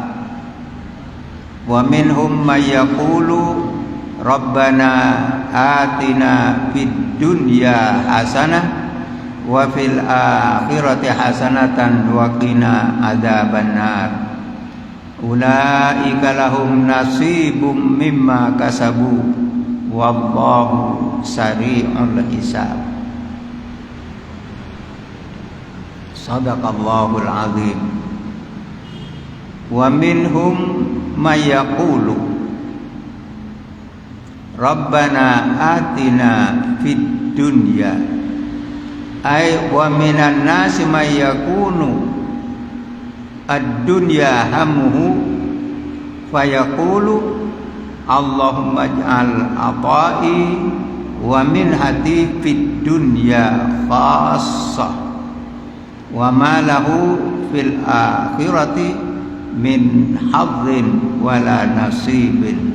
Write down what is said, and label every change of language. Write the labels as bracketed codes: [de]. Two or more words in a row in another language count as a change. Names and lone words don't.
[ar] ومنهم من يقول ربنا آتنا في الدنيا حسنة وفي الآخرة حسنة وقنا عذاب النار أولئك لهم نصيب مما كسبوا والله سريع الحساب. صدق الله العظيم. ومنهم من يقول ربنا آتنا في الدنيا, أي ومن الناس من يكون الدنيا همه فيقول اللهم اجعل عطائي ومنحتي في الدنيا خاصة وما له في الآخرة من حظ ولا نصيب.